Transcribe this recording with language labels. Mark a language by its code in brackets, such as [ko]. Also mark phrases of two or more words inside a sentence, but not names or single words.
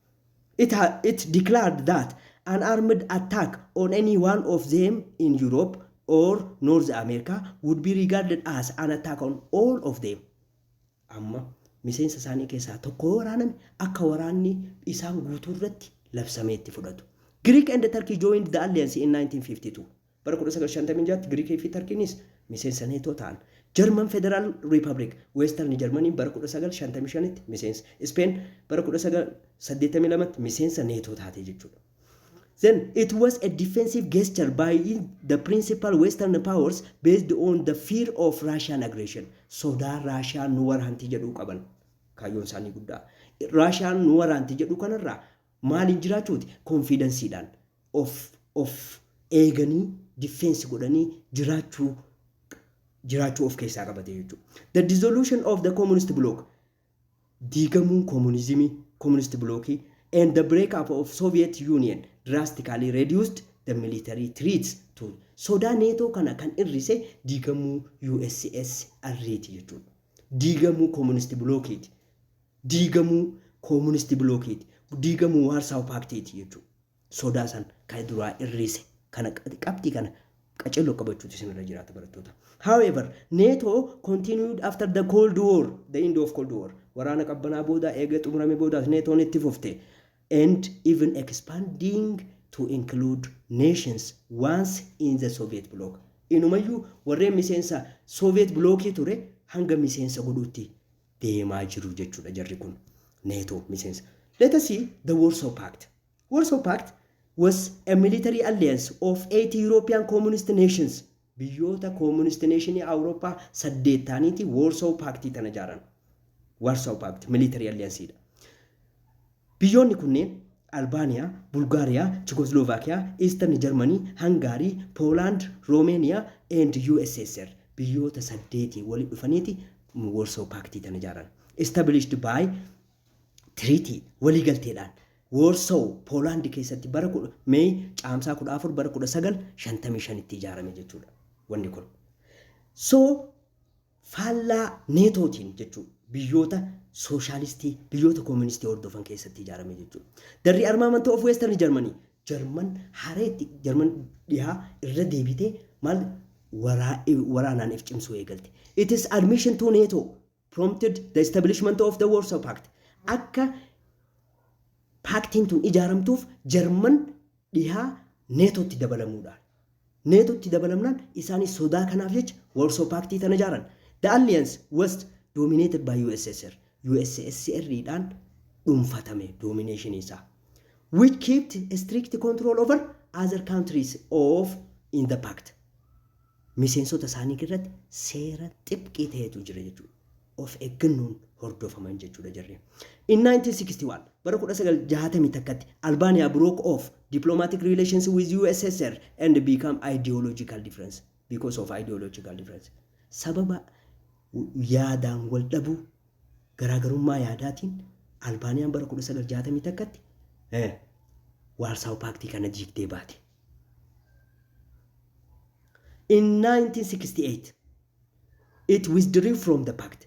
[en] It declared that an armed attack on any one of them in Europe or North America would be regarded as an attack on all of them. [om] Amma miseensa isaanii keessaa tokko waraaname akka waraanni isaan guutuu irratti labsameetti fudhatu. [en] Greek and Turkey joined the alliance in 1952. [om] Bara 1956 Greek fi Turkeynis miseensa NATO ta'an. German Federal Republic Western Germany bara 1955tti miseensa. Spain bara 1982tti miseensa NATO taate jechuudha. [en] Then it was a defensive gesture by the principal Western powers based on the fear of Russian aggression. [om] Sodaa Russia nu waraanti jedhu qaban. Kaayyoon isaanii guddaa. Russia nu waraanti jedhu kanarraa maaliin jiraachuuti? Confidenceidhaan of eeganii defense godhanii jiraachuu of keessaa qabate jechuudha. [en] The dissolution of the communist bloc, [om] diigamuun communist blockii [en] and the breakup of Soviet Union drastically reduced the military threats to [om] sodaa NATO kana kan irrise diigamuu USSR'ti jechuudha. Diigamuu communist blockiiti. Diigamuu communist blockiiti. Diigamuu Warsaw Pact'ti jechuudha. Sodaa san kan duraa irrise kana qabxii kana qacello qabachuutu isinirra jiraata barattoota. [en] However, NATO continued after the Cold War, the end of Cold War. [om] Waraana qabbanaa booda eega xumurame booda NATO'n itti fufte. [en] And even expanding to include nations once in the Soviet bloc. [om] Inumayyuu warreen miseensa Soviet blockii ture hanga miseensa godhuutti deemaa jiru jechuudha jarri kun. NATO miseensa. [en] Let us see the Warsaw Pact. Warsaw Pact was a military alliance of 8 European communist nations. [om] Biyyoota [en] communist nation [om] Awurooppaa 8 Warsaw Pact tana jaaran. [en] Warsaw Pact military alliance. [om] Biyyoonni kunneen Albania, Bulgaria, Czechoslovakia, Eastern Germany, Hungary, Poland, Romania, and USSR. Biyyoota 8 walitti dhufaniiti Warsaw Pact tana jaaran. [en] Established by treaty waliigalteedhaan. [om] Warsaw Poland keessatti bara May caamsaa 14 bara 1955tti ijaarame jechuudha. Wanni kun. So faallaa NATOtiin jechuudha. Biyyoota socialistii, biyyoota communistii hordofan keessatti ijaarame jechuudha. [en] The rearmament of Western Germany. [om] German hareetti German dhihaa irra deebitee maal waraanaan if cimsuu eegalte. [en] It is admission to NATO. prompted the establishment of the Warsaw Pact. [om] Akka paaktiin tun ijaaramtuuf Jarman dhihaa neetootti dabalamuudhaan. Neetootti dabalamnaan isaanis sodaa kanaaf jecha Warsaw Pact tan ijaaran. [en] The alliance was dominated by USSR. [om] USSR dhaan dhuunfatame domination isaa. [en] Which kept a strict control over other countries of in the pact. [om] Miseensota isaanii irratti seera xibqii ta'etu jira jechuudha. Of eeggannoon hordofaman jechuudha jarri. [en] In 1961, [om] bara 1961tti [en] Albania broke off diplomatic relations with USSR and became ideological difference because of ideological difference. [om] Sababa yaadaan wal dhabuu garaagarummaa yaadaatiin Albaaniyaan bara 1961tti Warsaw Pact kana diigdee baate. [en] In 1968, it withdrew from the pact.